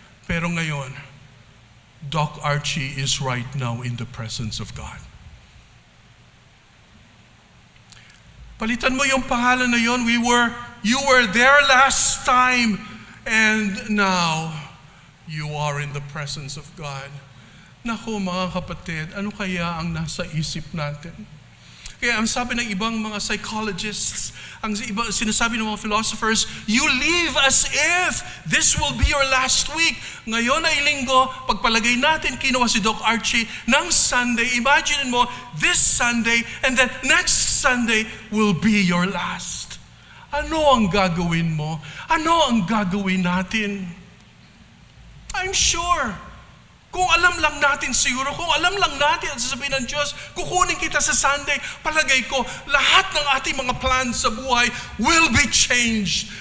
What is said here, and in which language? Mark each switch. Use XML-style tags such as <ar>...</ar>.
<tl>Pero ngayon,</tl> <en>Doc Archie is right now in the presence of God.</en> <tl>Palitan mo yung pangalan na yon.</tl> <en>You were there last time, and now you are in the presence of God.</en> <tl>Naku mga kapatid, ano kaya ang nasa isip natin? Kaya ang sabi ng ibang mga</tl> <en>psychologists,</en> <tl>ang sinasabi ng mga</tl> <en>philosophers, you live as if this will be your last week.</en> <tl>Ngayon ay linggo, pagpalagay natin kinuha si Doc Archie ng Sunday.</tl> <en>Imagine mo, this Sunday and then next Sunday will be your last.</en> <tl>Ano ang gagawin mo? Ano ang gagawin natin?</tl> <en>I'm sure,</en> <tl>kung alam lang natin siguro, kung alam lang natin at sasabihin ng Diyos, kukunin kita sa Sunday, palagay ko, lahat ng ating mga plans sa buhay</tl> <en>will be changed.</en>